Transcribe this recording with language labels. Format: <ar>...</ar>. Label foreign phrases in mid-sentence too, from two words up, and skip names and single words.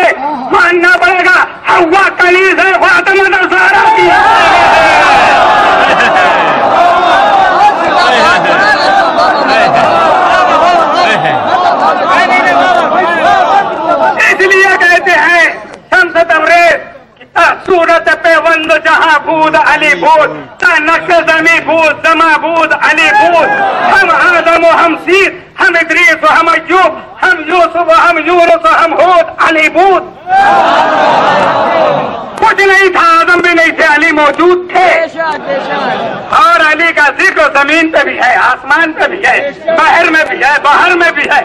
<ur>ماننا پڑے گا ہوا کنیز ہے فاطمہ الزہرا کی. اس لیے کہتے ہیں</ur> <fa>شمس تبریز صورت پہ وند جہاں بود علی بود تا نقش زمیں بود زما بود علی بود. ہم آدم و ہم سید ہم ادریس و ہم ایوب ہم یوسف و ہم یونس و ہم ہود علی بود.</fa> <ur>کچھ نہیں تھا آدم بھی نہیں تھے علی موجود تھے. اور علی کا ذکر زمین پہ بھی ہے آسمان پہ بھی ہے بحر میں بھی ہے باہر میں بھی ہے.</ur>